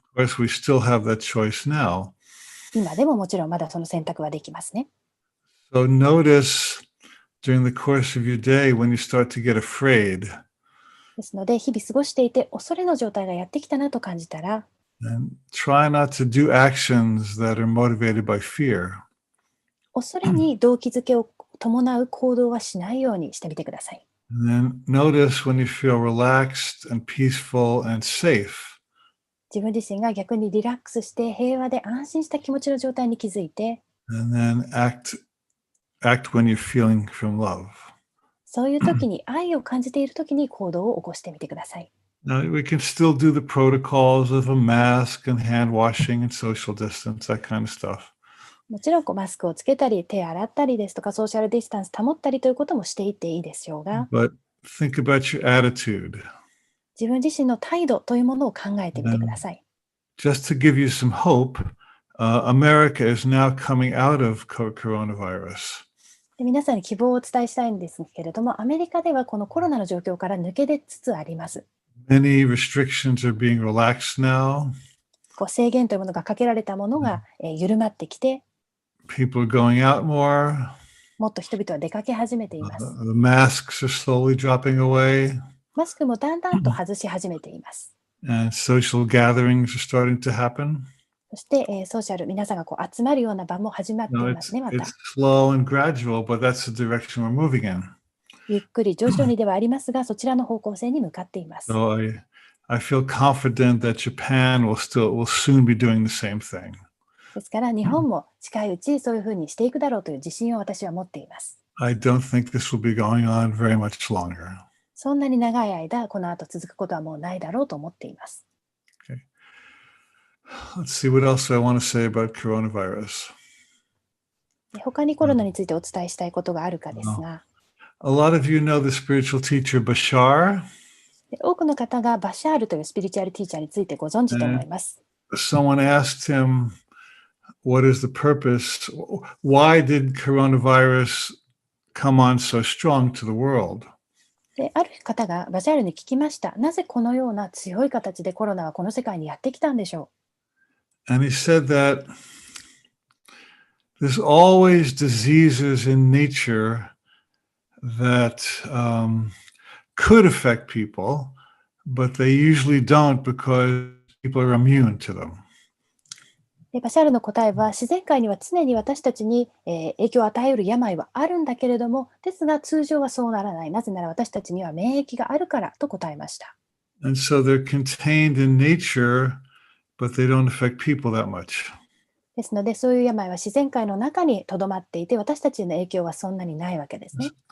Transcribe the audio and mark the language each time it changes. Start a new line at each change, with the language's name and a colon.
English: Of course, we still have that choice now.
Japanese: 今でももちろんまだその選択はできますね。
English: So notice during the course of your day when you start to get afraid.
Japanese: ですので日々過ごしていて恐れの状態がやってきたなと感じたら、
English: And try not to do actions that are motivated by fear.
Japanese: 恐れに動機づけを伴う行動はしないようにしてみてください。
English: And then notice when you feel relaxed and peaceful and safe.
Japanese: 自分自身が逆にリラックスして平和で安心した気持ちの状態に気づいて、
English: And then act when you're feeling from love.
Japanese: そういう時に愛を感じている時に行動を起こしてみてください。
English: Now, we can still do the protocols of a mask and hand washing and social distance, that kind of stuff.
Japanese: もちろんマスクをつけたり手洗ったりですとかソーシャルディスタンス保ったりということもしていっていいでしょうが、
English: But think about your attitude.
Japanese: 自分自身の態度というものを考えてみてください。
English: Just to give you some hope, America is now coming out of coronavirus.
Japanese: で皆さんに希望をお伝えしたいんですけれども、アメリカではこのコロナの状況から抜け出つつあります。
English: Many restrictions are being relaxed now.
Japanese: 制限というものがかけられたものが、緩まってきて、
English: People are going out more.
Japanese: もっと人々は出かけ始めています。
English: The masks are slowly dropping away.
Japanese: マスクもだんだんと外し始めています。
English: And social gatherings are starting to happen.
Japanese: そして、ソーシャル、皆さんが集まるような場も始まってい No, ますね、また。
English: it's slow and gradual, but that's the direction we're moving in.
Japanese: ゆっくり徐々にではありますが、そちらの方向性に向かっています。
English: So I feel confident that Japan will soon be doing the same thing.
Japanese: ですから日本も近いうちそういうふうにしていくだろうという自信を私は持っています。
English: I don't think this will be going on very much longer.
Japanese: そんなに長い間この後続くことはもうないだろうと思っています。
English: Okay. Let's see what else I want to say about coronavirus.
Japanese: 他にコロナについてお伝えしたいことがあるかですが、
English: A lot of you know the spiritual teacher Bashar.
Japanese: 多くの方がバシャールというスピリチュアルティーチャーについてご存知と思います。
English: Someone asked him, what is the purpose? Why did coronavirus come on so strong to the world?
Japanese: である方がバシャールに聞きました。なぜこのような強い形でコロナはこの世界にやってきたんでしょ
English: う And he said that there's always diseases in nature that could affect people, but they usually don't because people are immune to them.
Japanese: でバシャールの答えは、自然界には常に私たちに、影響を与えうる病はあるんだけれども、ですが通常はそうならない。なぜなら私たちには免疫があるからと答えました。
English: And so they're contained in nature, but they don't affect people that much.
Japanese: ですので、そういう病は自然界の中にとどまっていて、私たちへの影響はそんなにないわけですね。